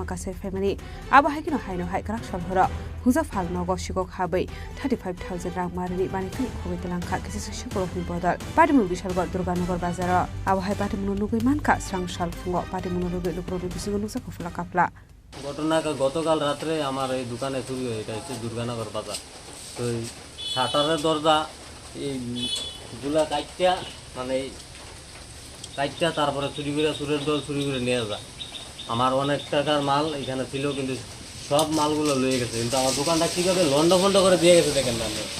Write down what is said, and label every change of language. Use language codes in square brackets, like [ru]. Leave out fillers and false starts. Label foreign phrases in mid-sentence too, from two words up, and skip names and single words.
[trp] kase family aba haikino haino haikrak shalhora huza phalno go shikok habai 35,000 rang marini mane khane khogoi talangkha kise shikogrokni bodol Patimu Bishalgor Durganagar bazar aba hai patimu nugoi manka srang shal fungo patimu nugoi lukroni bisingo nuksa kofla kapla [bn] ঘটনা গতকাল রাতে আমার এই দোকানে চুরি হয় এটা হচ্ছে দুর্গানগর বাজার তো শাটারের দরজা এই গুলা কাটটা মানে কাটটা তারপরে চুরি করে চুরের দল চুরি করে নিয়ে যায় আমার অনেক টাকার মাল এখানে ছিল কিন্তু সব মালগুলো লয়ে গেছে কিন্তু আমার দোকানটা কীভাবে লন্ড ফন্ড করে দিয়ে গেছে দেখেন না